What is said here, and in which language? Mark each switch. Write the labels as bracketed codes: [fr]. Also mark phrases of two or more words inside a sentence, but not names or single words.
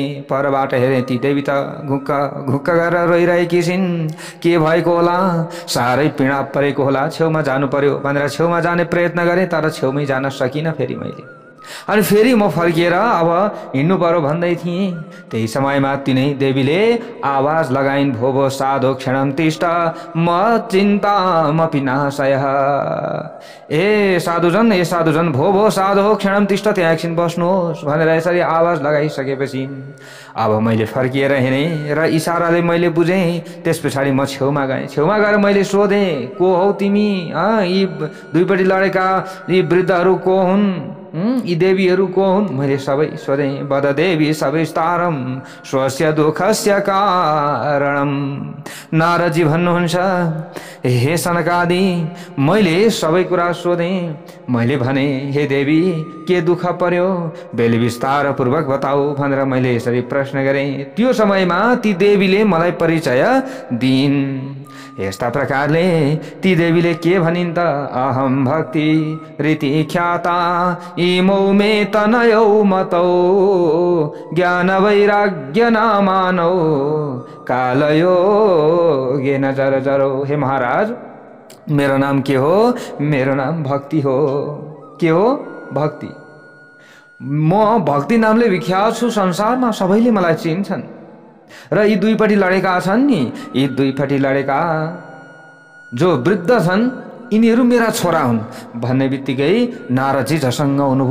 [ne] परबाट हेरेँ ती देवी त घुक्क घुक्क गरेर रोइरहेकी छिन्। के भएको होला, साह्रै पीडा परेको होला, छेउमा जानु पर्यो भनेर छेउमा जाने प्रयत्न गरेँ तर छेउमै जान सकिनँ। फेरि मैले अनि फेरि म फर्किएर अब हिँड्नु पर्यो भन्दै थिएँ। त्यही समयमा तिनै देवीले आवाज लगाइन्, [sa] भो भो साधो क्षणं तिष्ठ म चिन्तामपि नाशयः। ए साधुजन भो भो साधो क्षणं तिष्ठ, [ne] त्यहाँ एकछिन बस्नुहोस् भनेर यसरी आवाज लगाइसकेपछि अब मैले फर्किएर हिँडेँ र इसाराले मैले बुझेँ। त्यस पछाडि म छेउमा गएँ। छेउमा गएर मैले सोधेँ, को हौ तिमी? यी दुईपट्टि लडेका यी वृद्धहरू को हुन्? यी देवीहरू को हुन्? मैले सबै सोधेँ। [sa] वद देवी सविस्तारं स्वस्य दुःखस्य कारणम्। [ne] नारदजी भन्नुहुन्छ, हे सनकादि मैले सबै कुरा सोधेँ। मैले भने, हे देवी के दुःख पर्यो बेली विस्तार पूर्वक बताऊ भनेर मैले यसरी प्रश्न गरेँ। त्यो समयमा ती देवीले मलाई परिचय दिइन्। यस्ता प्रकारले ती देवीले के भनिन् त, [sa] अहम भक्ति रीति ख्याता इमौ मे तनयौ मतौ ज्ञान वैराग्य नामानौ कालयोगेन जर जरो। [ne] हे महाराज, मेरो नाम के हो? मेरो नाम भक्ति हो। के हो? भक्ति। म भक्ति नामले विख्यात छु संसारमा, सबैले मलाई चिन्छन्। र यी दुईपट्टि लडेका छन् नि, यी दुईपट्टि लडेका जो वृद्ध छन् यिनीहरू मेरा छोरा हुन् भन्ने बित्तिकै नारदजी झसङ्ग हुनुभयो।